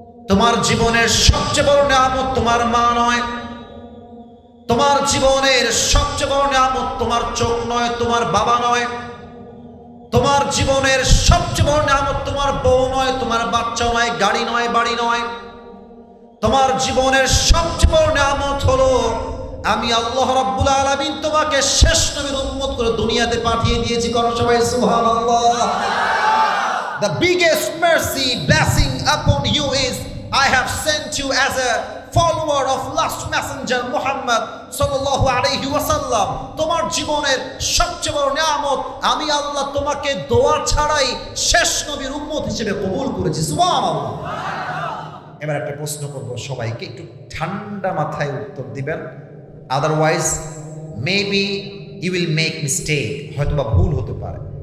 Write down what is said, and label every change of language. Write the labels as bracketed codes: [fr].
[bn] তোমার জীবনের সবচেয়ে বড় নিয়ামত তোমার মা নয়, তোমার জীবনের সবচেয়ে বড় নিয়ামত তোমার চোখ নয়, তোমার বাবা নয়, তোমার জীবনের সবচেয়ে বড় নিয়ামত তোমার বউ নয়, তোমার বাচ্চা নয়, গাড়ি নয়, বাড়ি নয়। তোমার জীবনের সবচেয়ে বড় নিয়ামত হলো আমি আল্লাহ রাব্বুল আলামিন তোমাকে শেষ নবীর উম্মত করে দুনিয়াতে পাঠিয়ে দিয়েছি। করো সবাই সুবহানাল্লাহ। [en] The biggest mercy blessing upon you is I have sent you as a follower of last messenger Muhammad [ar] sallallahu alayhi wasallam. [bn] তোমার জীবনের সবচেয়ে বড় নিয়ামত আমি আল্লাহ তোমাকে দোয়া ছাড়াই শেষ নবীর উম্মত হিসেবে কবুল করেছি। সুবহানাল্লাহ। এবার একটা প্রশ্ন করব, সবাইকে একটু ঠান্ডা মাথায় উত্তর দিবেন, [en] otherwise maybe you will make mistake, [bn] হয়তো বা ভুল হতে পারে।